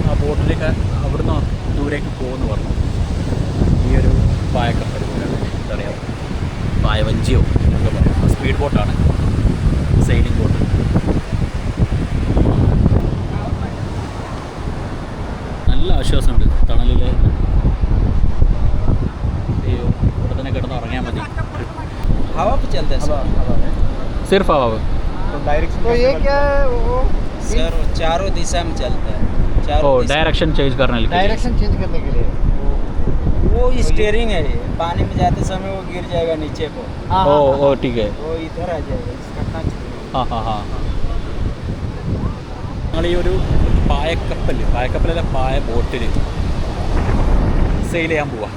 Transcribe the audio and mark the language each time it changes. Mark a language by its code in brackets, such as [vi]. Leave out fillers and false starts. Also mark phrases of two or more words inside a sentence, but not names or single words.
[ml] ആ ബോട്ടിലേക്ക് അവിടുന്ന് ദൂരേക്ക് പോകുമെന്ന് പറഞ്ഞു. ഈ ഒരു പായക്കപ്പൽ പോലെ, എന്താ പറയുക, പായവഞ്ചിയോ എന്നൊക്കെ പറയാം. സ്പീഡ് ബോട്ടാണ്. [en] sailing boat. [ml] നല്ല ആശ്വാസമുണ്ട് തണലിൽ. അയ്യോ, ഇവിടെ തന്നെ കിടന്ന് ഉറങ്ങിയാൽ മതി. [hi] हवा पे चलता है सिर्फ़ हवा. तो ये क्या है वो सर, चारों दिशा में चलता है. ओ चारों दिशा [en] direction change [hi] करने के लिए. [en] direction change [hi] करने के लिए वो स्टीयरिंग है. पानी में जाते समय वो गिर जाएगा नीचे को, ओ ओ ठीक है. वो इधर आ जाएगा. इसका टच ആ ഹാ ഹാ. [ml] ഞങ്ങൾ ഈ ഒരു പായക്കപ്പലല്ല പായ ബോട്ടിൽ സെയിൽ ചെയ്യാൻ പോവാ.